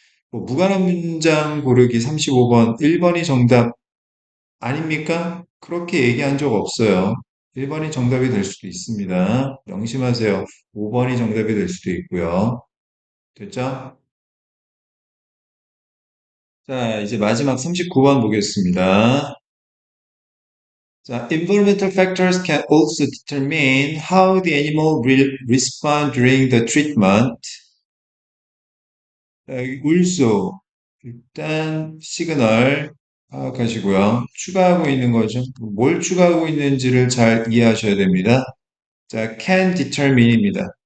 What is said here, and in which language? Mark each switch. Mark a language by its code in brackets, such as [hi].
[ko] 뭐 무관한 문장 고르기 35번, 1번이 정답 아닙니까? 그렇게 얘기한 적 없어요. 1번이 정답이 될 수도 있습니다. 명심하세요. 5번이 정답이 될 수도 있고요. 됐죠? 자, 이제 마지막 39번 보겠습니다. [en] 자, environmental factors can also determine how the animal will respond during the treatment. [ko] 자, 여기 울소. 일단 시그널 파악하시고요. 추가하고 있는 거죠. 뭘 추가하고 있는지를 잘 이해하셔야 됩니다. 자, can determine입니다.